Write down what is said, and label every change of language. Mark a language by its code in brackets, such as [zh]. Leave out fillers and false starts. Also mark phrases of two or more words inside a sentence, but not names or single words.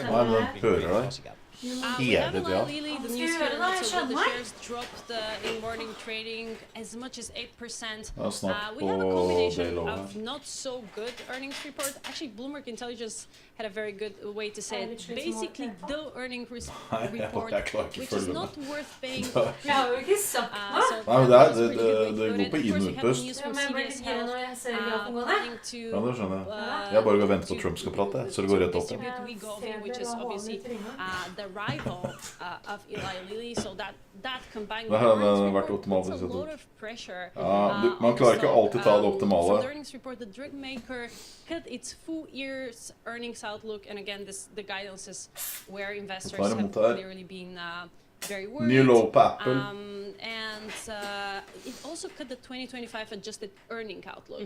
[en] We have Eli Lilly, the news here, so the shares dropped in morning trading as much as 8%. We have a combination of not so good earnings report. Actually, Bloomberg Intelligence had a very good way to say it. Basically, the earnings report, which is not worth paying. [no] Nei, det går på inn og utpust. Ja, det skjønner jeg. Jeg bare går og venter på Trump skal prate, så det går rett opp. [en] Which is obviously the rival of Eli Lilly, so that combined [no] Det har vært optimalt. [en] a lot of pressure. [no] Man klarer ikke alltid ta det optimale. [en] From the earnings report, the drug maker cut its full year's earnings outlook, and again, the guidance is where investors have clearly been very worried. New low [no] på [en] Apple. And it also cut the 2025 adjusted earning outlook.